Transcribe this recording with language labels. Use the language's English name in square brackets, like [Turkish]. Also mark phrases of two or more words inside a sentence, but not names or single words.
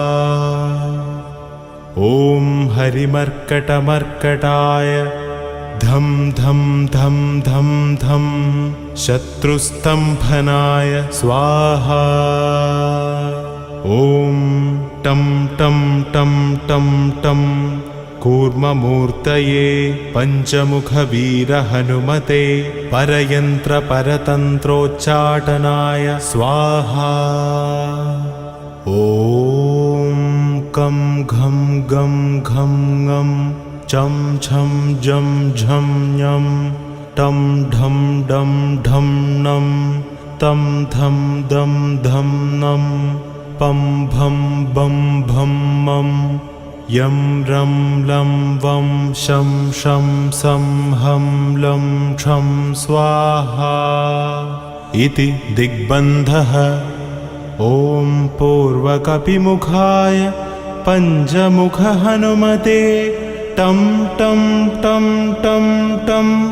[Sanskrit] ॐ हरिमर्कटमर्कटाय धम धम धम धम धम शत्रुस्तंभनाय स्वाहा ॐ टं टं टं टं टं कूर्ममूर्तये पंचमुख वीर हनुमते परयंत्र परतंत्रोच्चाटनाय स्वाहा ॐ कं घं गं घं ngं चं छं जं झं ञं टं ढं डं ढं नं तं धं दं धं नं पं भं बं भं मं यं रं लं वं शं शं सं हं लं क्षं स्वाहा इति दिग्बन्धः ॐ पूर्वकपिमुखाय पंचमुख हनुमते टं टं टं टं टं